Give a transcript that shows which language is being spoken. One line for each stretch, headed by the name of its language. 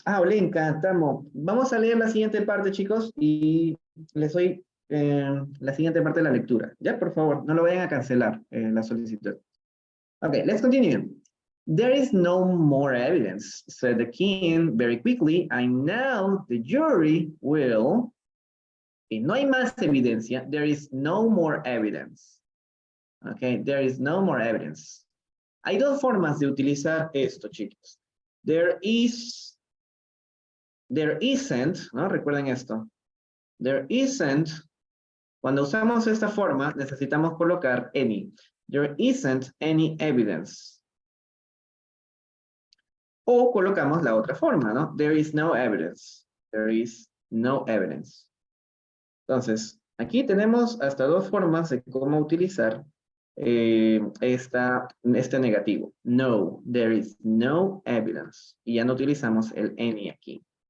Spanish: Ah, Olenka, Tamo. Vamos a leer la siguiente parte, chicos, y les doy la siguiente parte de la lectura. Ya, por favor, no lo vayan a cancelar la solicitud.
English: Okay, let's continue. There is no more evidence, said the king very quickly, and now the jury will...
Spanish: Y no hay más evidencia.
English: There is no more evidence. Okay, there is no more evidence.
Spanish: Hay dos formas de utilizar esto, chicos.
English: There is, there isn't,
Spanish: ¿no? Recuerden esto.
English: There isn't.
Spanish: Cuando usamos esta forma, necesitamos colocar any.
English: There isn't any evidence.
Spanish: O colocamos la otra forma, ¿no?
English: There is no evidence. There is no evidence.
Spanish: Entonces, aquí tenemos hasta dos formas de cómo utilizar este negativo. No,
English: there is no evidence.
Spanish: Y ya no utilizamos el any aquí.